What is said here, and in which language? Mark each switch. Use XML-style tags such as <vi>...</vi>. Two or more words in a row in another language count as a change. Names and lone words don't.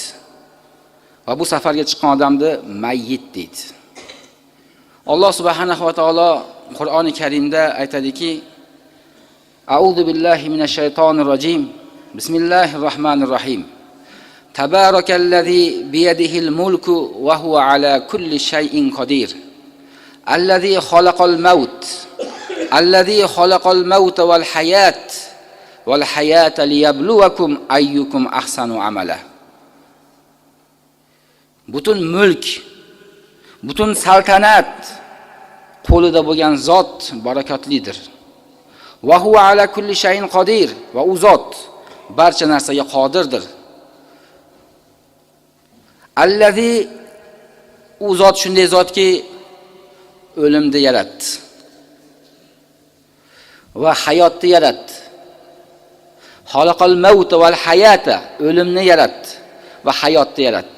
<uz>Va bu safarga chiqqan odamni mayyit deydi. Alloh</uz> <ar>سبحانه وتعالى</ar> <uz>Qur'oni Karimda aytadiki:</uz> <ar>أعوذ بالله من الشيطان الرجيم. بسم الله الرحمن الرحيم. تبارك الذي بيده الملك وهو على كل شيء قدير. الذي خلق الموت. الذي خلق الموت والحياة. والحياة ليبلوكم أيكم أحسن عملا.</ar> <uz>Butun mulk, butun saltanat qo'lida bo'lgan zot barakotlidir.</uz> <ar>وهو على كل شيء قدير.</ar> <uz>Va u zot barcha narsaga qodirdir. Allazi, u zot shunday zotki o'limni yaratdi va hayotni yaratdi.</uz> <ar>خلق الموت والحياة,</ar> <uz>o'limni yaratdi va hayotni yaratdi.</uz>